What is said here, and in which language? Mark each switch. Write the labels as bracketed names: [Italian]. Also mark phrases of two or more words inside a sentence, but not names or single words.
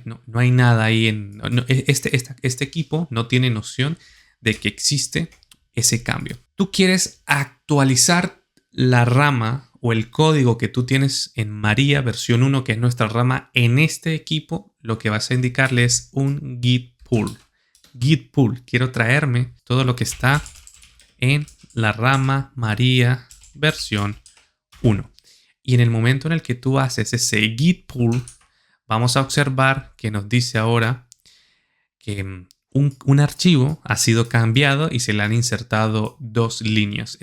[Spanish] No hay nada ahí este equipo no tiene noción de que existe ese cambio. Tú quieres actualizar la rama o el código que tú tienes en María versión 1, que es nuestra rama, en este equipo. Lo que vas a indicarle es un git pull. Git pull. Quiero traerme todo lo que está en la rama María versión 1. Y en el momento en el que tú haces ese git pull, vamos a observar que nos dice ahora que un archivo ha sido cambiado y se le han insertado 2 líneas.